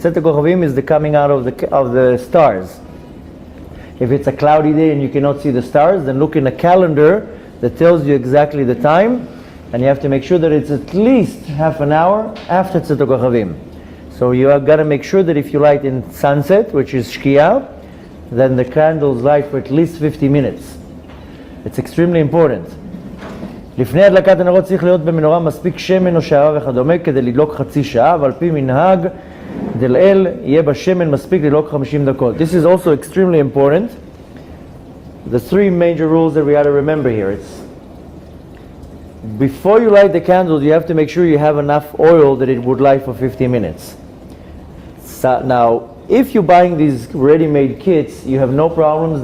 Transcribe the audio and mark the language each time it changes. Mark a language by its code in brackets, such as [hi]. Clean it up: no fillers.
[en] Tzet HaKochavim is the coming out of the stars. If it's a cloudy day and you cannot see the stars, then look in a calendar that tells you exactly the time, and you have to make sure that it's at least half an hour after Tzet HaKochavim. So you have got to make sure that if you light in sunset, which is Shkia, then the candles light for at least 50 minutes. It's extremely important. [he] לפני הדלקת הנרות צריך להיות במנורה מספיק שמן או שערה וכדומה כדי לדלוק חצי שעה, ועל פי מנהג דלאל יהיה בשמן מספיק לדלוק 50 דקות. [en] This is also extremely important. The 3 major rules that we got to remember here. It's before you light the candles, you have to make sure you have enough oil that it would light for 50 minutes. So now, if you're buying these ready-made kits, you have no problems.